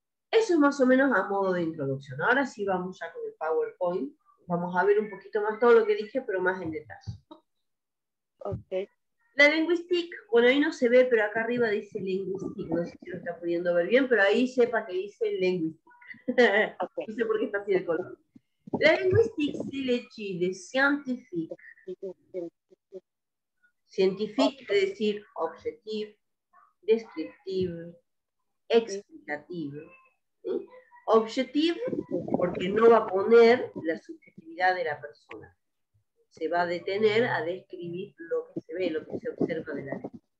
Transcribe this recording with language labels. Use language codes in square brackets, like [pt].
[es] Eso es más o menos a modo de introducción. Ahora sí vamos ya con el PowerPoint. Vamos a ver un poquito más todo lo que dije, pero más en detalle. Okay. La lingüística, bueno, ahí no se ve, pero acá arriba dice lingüística. No sé si lo está pudiendo ver bien, pero ahí sepa que dice lingüística. Okay. No sé por qué está así el color. La lingüística, [fr] c'est l'étude scientifique. [es] Scientifique quiere decir objetivo, descriptivo, explicativo. ¿Sí? Objetivo, porque no va a poner la subjetividad de la persona. se va a detener a describir lo que se ve, lo que se observa de la lengua.